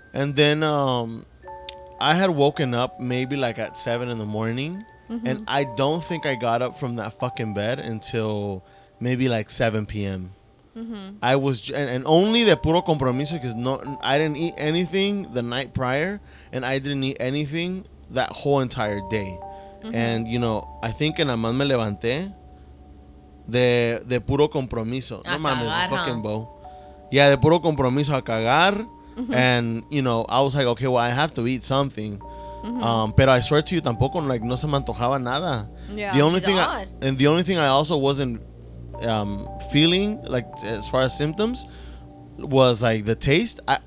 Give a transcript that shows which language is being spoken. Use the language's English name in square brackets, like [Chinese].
[English] And then I had woken up maybe like at 7 in the morning. And I don't think I got up from that fucking bed until maybe like 7 p.m. I was, and only [Spanish] de puro compromiso [English] because I didn't eat anything the night prior, and I didn't eat anything that whole entire day. And, I think [Spanish] que nada más me levanté de puro compromiso. A No mames, cagar, [English] this fucking huh? bow. Yeah, [Spanish] de puro compromiso a cagar. [English] And, I was like, okay, well, I have to eat something. [Spanish] Pero [English] I swear to you, [Spanish] tampoco like no se me antojaba nada. [English] Yeah. The only Which is thing, odd. the only thing I also wasn't feeling like as far as symptoms was like the taste.